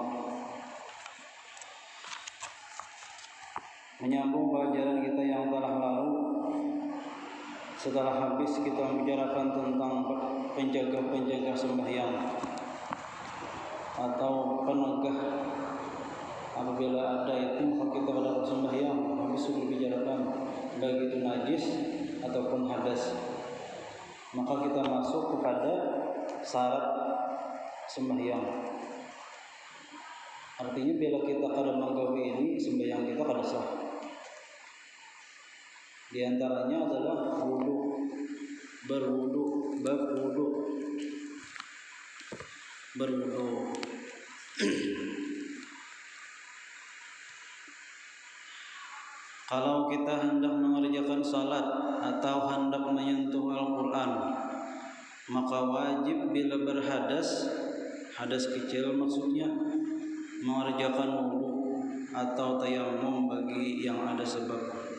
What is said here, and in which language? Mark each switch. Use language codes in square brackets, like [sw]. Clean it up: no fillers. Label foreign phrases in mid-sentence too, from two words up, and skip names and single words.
[bjn] Menyambung pelajaran kita yang telah lalu, setelah habis kita membicarakan tentang penjaga-penjaga sembahyang atau penegah. Apabila ada itu maka kita pada sembahyang habis sudah dibicarakan baik itu najis ataupun hadas. Maka kita masuk kepada syarat sembahyang. Artinya bila kita kada menggawi ini sembahyang kita kada sah. Di antaranya adalah wudu, berwudu, bab wudu, berwudu. Kalau kita hendak mengerjakan salat atau hendak menyentuh Al-Quran, maka wajib bila berhadas, hadas kecil maksudnya, mengerjakan wudu atau tayamum bagi yang ada sebab.